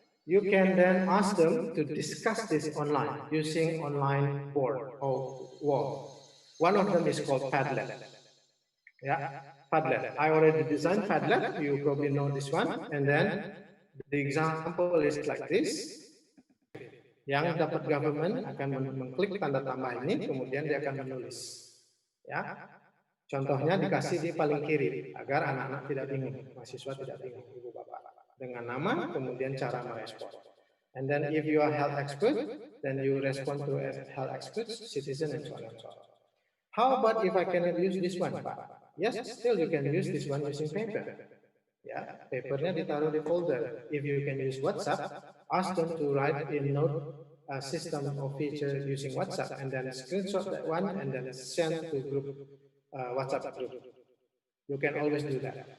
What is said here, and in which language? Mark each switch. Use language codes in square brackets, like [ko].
[en] You can then ask them to discuss this online using online board or wall. One of them is called Padlet. Yeah, Padlet. I already designed Padlet. You probably know this one. And then the example is like this. [id] Yang dapat government akan mengklik tanda tambah ini, kemudian dia akan menulis. Ya, contohnya dikasih di paling kiri agar anak-anak tidak bingung, mahasiswa tidak bingung, ibu bapak, dengan nama kemudian cara merespon. [en] And then if you are health expert, then you respond to health experts, citizen, and so on and so on. How about if I cannot use this one, Pak? Yes, still you can use this one using paper. Ya, [id] papernya ditaruh di folder. [en] If you can use WhatsApp, ask them to write in note system or feature using WhatsApp, and then screenshot that one and then send to group WhatsApp group. You can always do that.